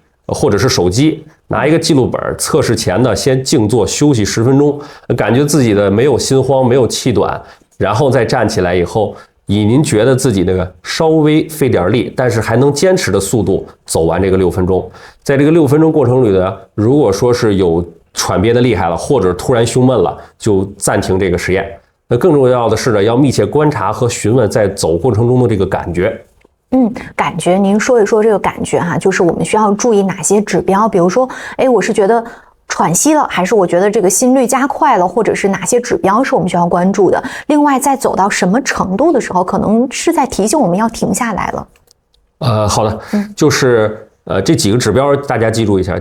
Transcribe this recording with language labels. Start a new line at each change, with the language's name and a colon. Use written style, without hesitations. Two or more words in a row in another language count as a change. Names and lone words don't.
Chinese: 或者是手機，拿一個記錄本，測試前呢，先靜坐休息10分鐘，感覺自己的沒有心慌，沒有氣短，然後再站起來以後，以您覺得自己那個稍微費點力，但是還能堅持的速度走完這個6分鐘。在這個6分鐘過程裡呢，如果說是有喘憋的厲害了，或者突然胸悶了，就暫停這個實驗。那更重要的是呢，要密切觀察和詢問在走過程中的這個感覺。感覺，您說一說這個感覺哈，就是我們需要注意哪些指標？比如說，我是覺得喘息了，還是我覺得這個心率加快了，或者是哪些指標是我們需要關注的？另外，在走到什麼程度的時候，可能是在提醒我们要停下來了。好的，就是這幾個指標大家記住一下。